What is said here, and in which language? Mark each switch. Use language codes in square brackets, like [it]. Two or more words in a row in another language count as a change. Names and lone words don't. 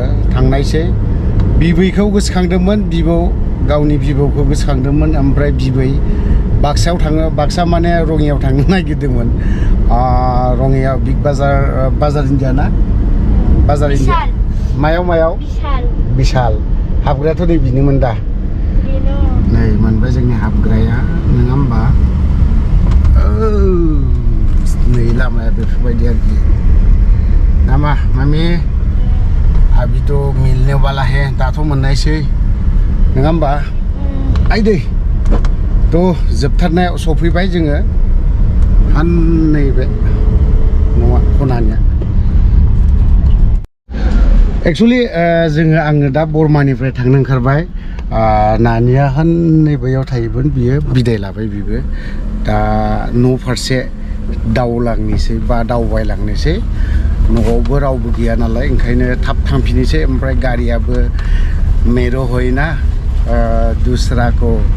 [brx] थांनायसै बिबैखौ गोसोखांदोंमोन गावनि बिबौखौ गोसोखांदोंमोन ओमफ्राय बिबै बाक्सायाव थाङो बाक्सा माने रङियाव थांनो नागिरदोंमोन रङियाव बिग बाजार इन्डिया ना बाजार इन्डिया मायाव बिशाल हाबग्रायाथ' नै बिनोमोन दा नै मोनबाय जोंनि हाबग्राया नङा होमबा नै लामाया बेफोरबायदि आरोखि नामा मामि [hi] अभी तो मिलने वाला है [brx] दाथ' मोननायसै नङा होमबा आइदै थ' जोबथारनायाव सफैबाय जोङो नैबे नङा खनानिया एक्सुवेलि आङो दा बरमानिफ्राय थांनो ओंखारबाय नानिया नैबेयाव थायोमोन बियो बिदाय लाबाय बिबो दा न' फारसे दावलांनोसै बा दावबायलांनोसै न'आवबो रावबो गैया नालाय ओंखायनो थाब थांफिननोसै ओमफ्राय गारियाबो [ne] मेरो होइना [brx] दुसराखौ